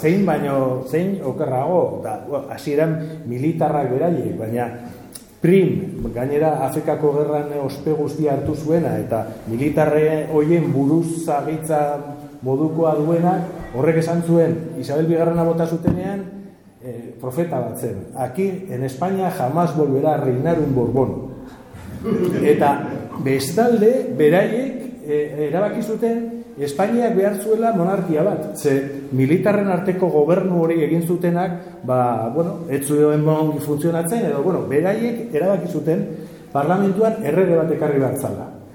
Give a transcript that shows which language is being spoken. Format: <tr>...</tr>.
<eu>Zein baino, zein okerrago, da, hasieran militarrak beraile, baina Prim, gainera Afrikako gerran ospe guztia hartu zuena, eta militarre hoien buruzagitza modukoa duena, horrek esan zuen, Isabel Bigarrena bota zutenean, profeta bat zen.</eu> <es>Aquí, en España, jamás volverá a reinar un Borbón.</es> <eu>Eta bestalde, beraiek, erabaki zuten, Espainiak behar zuela monarkia bat. Ze militarren arteko gobernu hori egin zutenak, ba, bueno, ez zuen mongi funtzionatzen, edo, bueno, beraiek erabaki zuten parlamentuan errege bat ekarri behar zala.</eu>